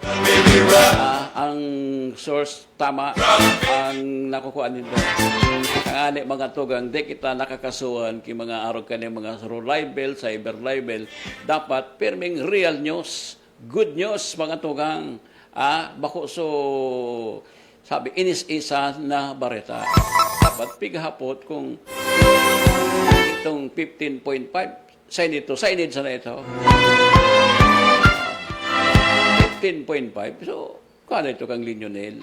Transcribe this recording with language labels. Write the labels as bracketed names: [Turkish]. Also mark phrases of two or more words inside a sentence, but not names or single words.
[Filipino] Ang source tama, ang nakukuha nito. [Bikol] Ang ani mga tugang, di kita nakakasuhan kay mga arog ka ng mga libel, [English] cyber libel. [Bikol] Dapat perming [English] real news, good news [Bikol] mga tugang. Bako so sabi inis-isa na Bareta. Dapat pighapot kung itong 15.5 signage na ito. 15.5. So, kano ito kang Linyon Hill?